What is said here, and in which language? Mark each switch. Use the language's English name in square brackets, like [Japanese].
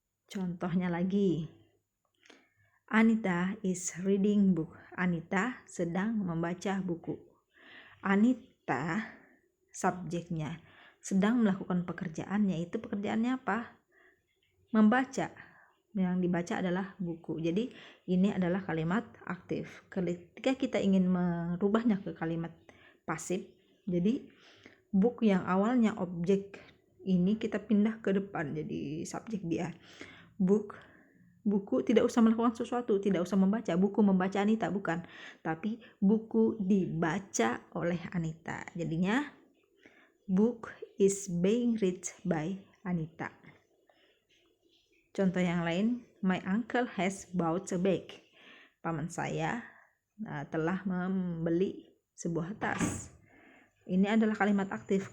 [Indonesian] Contohnya lagi, [English] Anita is reading book. [Indonesian] Anita sedang membaca buku. Anita subjeknya sedang melakukan pekerjaan, yaitu pekerjaannya apa? Membaca. Yang dibaca adalah buku. Jadi ini adalah kalimat aktif. Ketika kita ingin merubahnya ke kalimat pasif, jadi book yang awalnya objek ini kita pindah ke depan jadi subjek dia. Buku tidak usah melakukan sesuatu, tidak usah membaca. Buku membaca Anita, bukan. Tapi buku dibaca oleh Anita. Jadinya [English] book is being read by Anita. [Indonesian] Contoh yang lain, [English] my uncle has bought a bag. [Indonesian] Paman saya telah membeli sebuah tas. Ini adalah kalimat aktif.